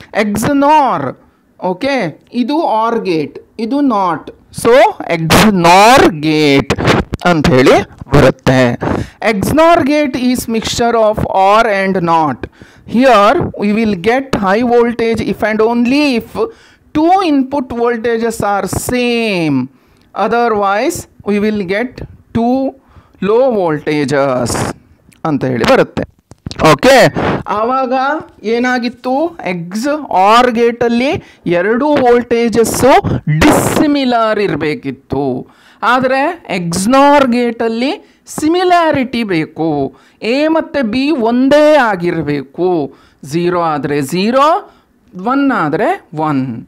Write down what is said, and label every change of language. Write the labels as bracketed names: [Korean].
[Kannada] XNOR, okay, ಇದು R gate, ಇದು not, so XNOR gate ಅಂಥೇಳಿ ಬರುತ್ತೆ. [English] XNOR gate is mixture of OR and NOT. Here we will get high voltage if and only if two input voltages are same. Otherwise we will get two low voltages [Kannada] ಅಂತ ಹೇಳಿ ಬರುತ್ತೆ. Okay, ಆವಾಗ ಏನಾಗಿತ್ತು, XOR ಗೇಟಲ್ಲಿ ಎರಡೂ ವೋಲ್ಟೇಜಸ್ಸು dissimilar ಇರಬೇಕಿತ್ತು. ಆದರೆ XNOR ಗೇಟಲ್ಲಿ similarity ಬೇಕು. A ಮತ್ತು B ಒಂದೇ ಆಗಿರಬೇಕು. 0 ಆದರೆ 0, 1 ಆದರೆ 1.